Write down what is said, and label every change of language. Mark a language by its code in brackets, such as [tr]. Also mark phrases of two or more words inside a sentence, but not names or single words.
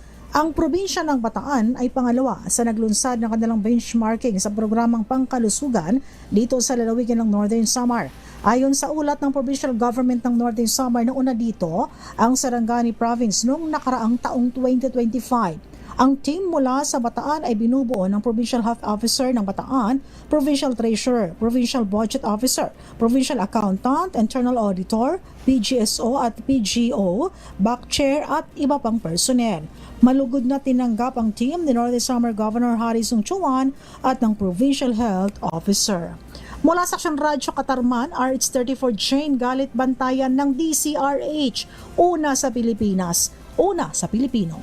[tl] Ang probinsya ng Bataan ay pangalawa sa naglunsad ng kanilang benchmarking sa programang pangkalusugan dito sa lalawigan ng Northern Samar. Ayon sa ulat ng Provincial Government ng Northern Samar na una dito, ang Sarangani Province noong nakaraang taong 2025. Ang team mula sa Bataan ay binubuo ng Provincial Health Officer ng Bataan, Provincial Treasurer, Provincial Budget Officer, Provincial Accountant, Internal Auditor, PGSO at PGO, Back Chair at iba pang personnel. Malugod na tinanggap ang team ni Northern Samar Governor Harry Sungchuan at ng Provincial Health Officer. Mula sa Aksyon Radyo Katarman, RH34 Jane Galit Bantayan ng DCRH, una sa Pilipinas, una sa Pilipino.